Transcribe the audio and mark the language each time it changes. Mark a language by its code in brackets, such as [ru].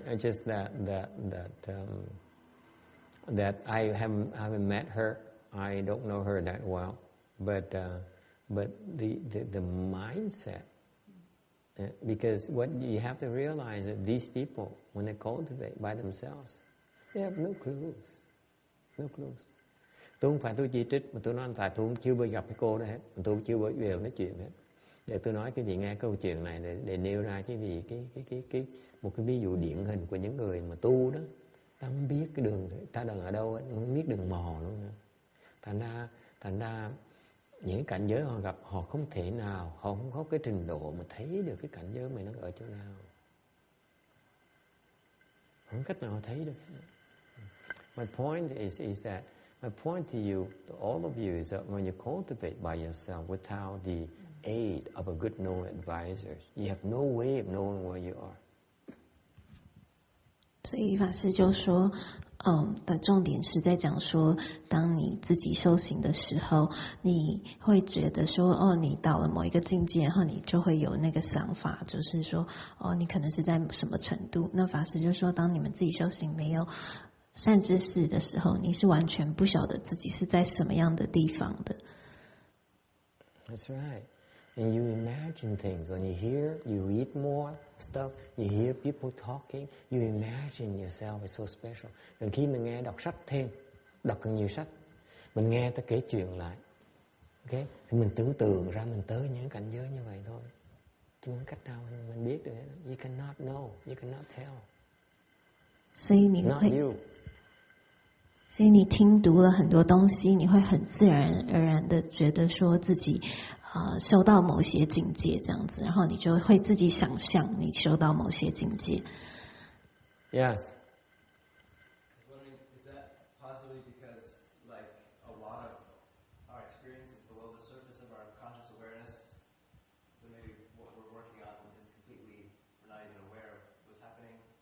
[en] It's just that I haven't met her. I don't know her that well, but the mindset, because what you have to realize that these people, when they cultivate by themselves, they have no clues. [vi] Tôi không phải tôi chỉ trích mà tôi nói tại tôi chưa bao giờ gặp cái cô đó hết, tôi chưa bao giờ nói chuyện hết. Để tôi nói cái vị nghe câu chuyện này để nêu ra cái một cái ví dụ điển hình của những người mà tu đó, ta không biết cái đường ta đang ở đâu ấy, không biết đường mò luôn nữa. Thành ra những cảnh giới họ gặp, họ không thể nào, họ không có cái trình độ mà thấy được cái cảnh giới mình nó ở chỗ nào, không cách nào thấy được. [en] My point is that my point to you, to all of you, is that when you cultivate by yourself without the aid of a good knowing advisor, you have no way of knowing where you are. [zh] 所以法师就说，的重点是在讲说，当你自己修行的时候，你会觉得说，你到了某一个境界，然后你就会有那个想法，就是说，你可能是在什么程度。那法师就说，当你们自己修行没有善知识的时候，你是完全不晓得自己是在什么样的地方的。 [en] That's right. And you imagine things. When you hear, you read more stuff, you hear people talking, you imagine yourself is so special. [vi] Rồi khi mình nghe đọc sách thêm, đọc càng nhiều sách, mình nghe ta kể chuyện lại, okay? Thì mình tưởng tượng ra mình tới những cảnh giới như vậy thôi. Chứ không cách nào mình biết được. [en] You cannot know, you cannot tell. [zh] 所以你 [en] Not [zh] 会。 [en] you. [zh] 所以你听读了很多东西，你会很自然而然的觉得说自己修到某些境界这样子，然后你就会自己想象你修到某些境界。 [en] Yes. I was wondering, is that possibly because, like, a lot of our experience is below the surface of our conscious awareness? So maybe what we're working on is completely, we're not even aware of what's happening.